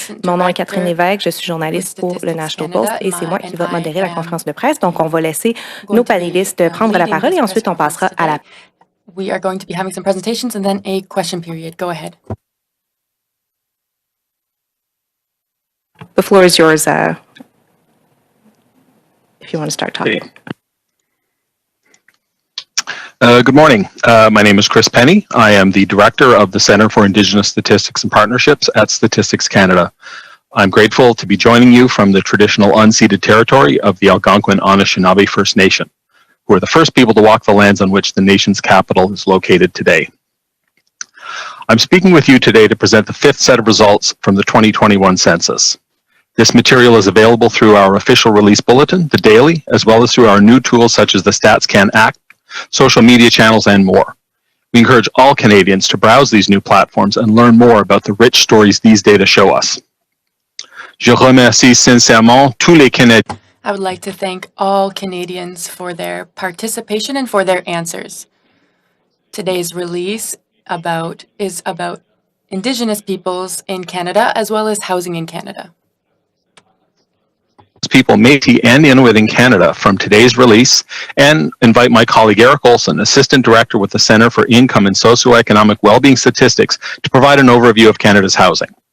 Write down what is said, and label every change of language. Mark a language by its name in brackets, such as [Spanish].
[French] Mon nom est Catherine Lévesque, je suis journaliste pour le National Post et c'est moi qui va modérer la conférence de presse. Donc, on va laisser nos panélistes prendre la parole et ensuite on passera à la... [English] We are going to be having some presentations and then a question period. Go ahead. The floor is yours if you want to start talking. Okay. Good morning. My name is Chris Penny. I am the Director of the Centre for Indigenous Statistics and Partnerships at Statistics Canada. I'm grateful to be joining you from the traditional unceded territory of the Algonquin Anishinaabe First Nation, who are the first people to walk the lands on which the nation's capital is located today. I'm speaking with you today to present the fifth set of results from the 2021 census. This material is available through our official release bulletin, The Daily, as well as through our new tools such as the StatsCan Act, social media channels, and more. We encourage all Canadians to browse these new platforms and learn more about the rich stories these data show us. [French] Je remercie sincèrement tous les Canadiens. [English] I would like to thank all Canadians for their participation and for their answers. Today's release is about Indigenous peoples in Canada as well as housing in Canada. People Métis and Inuit in Canada from today's release, and invite my colleague Eric Olson, Assistant Director with the Centre for Income and Socioeconomic Wellbeing Statistics, to provide an overview of Canada's housing.